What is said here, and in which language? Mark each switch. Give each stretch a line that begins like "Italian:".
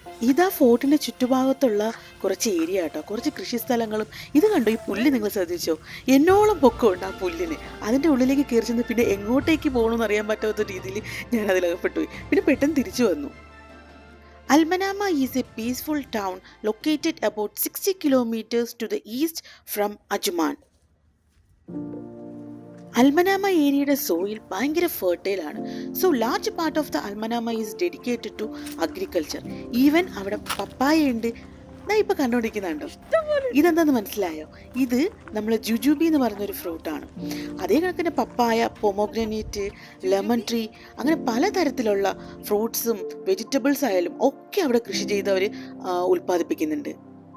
Malayalam: ഇതാ ഫോർട്ടിന്റെ ചുറ്റുഭാഗത്തുള്ള കുറച്ച് ഏരിയ കേട്ടോ, കുറച്ച് കൃഷി സ്ഥലങ്ങളും. ഇത് കണ്ടോ, ഈ പുല്ല് നിങ്ങൾ ശ്രദ്ധിച്ചോ? എന്നോളം പൊക്കമുണ്ട് ആ പുല്ലിന്. അതിൻ്റെ ഉള്ളിലേക്ക് കയറി ചെന്ന് പിന്നെ എങ്ങോട്ടേക്ക് പോകണമെന്ന് അറിയാൻ പറ്റാത്ത രീതിയിൽ ഞാൻ അതിലകപ്പെട്ടു പോയി. പിന്നെ പെട്ടെന്ന് തിരിച്ചു വന്നു.
English: Al-Manama is a peaceful town located about 60 kilometers to the east from Ajman.
Malayalam: Al Manama ഏരിയയുടെ സോയിൽ ഭയങ്കര ഫെർട്ടൈൽ ആണ്.
English: So large part of the അൽമനാമ is dedicated to agriculture.
Malayalam: Even അവിടെ പപ്പായ ഉണ്ട്. ഞാൻ ഇപ്പൊ കണ്ടുകൊണ്ടിരിക്കുന്നുണ്ടോ? ഇതെന്താന്ന് മനസ്സിലായോ? ഇത് നമ്മൾ ജുജുബി എന്ന് പറയുന്നൊരു ഫ്രൂട്ടാണ്. അതേ കണക്കിന് പപ്പായ, പൊമോഗ്രാനേറ്റ്, ലെമൺ ട്രീ, അങ്ങനെ പലതരത്തിലുള്ള ഫ്രൂട്ട്സും വെജിറ്റബിൾസ് ആയാലും ഒക്കെ അവിടെ കൃഷി ചെയ്ത് അവർ ഉൽപ്പാദിപ്പിക്കുന്നുണ്ട്.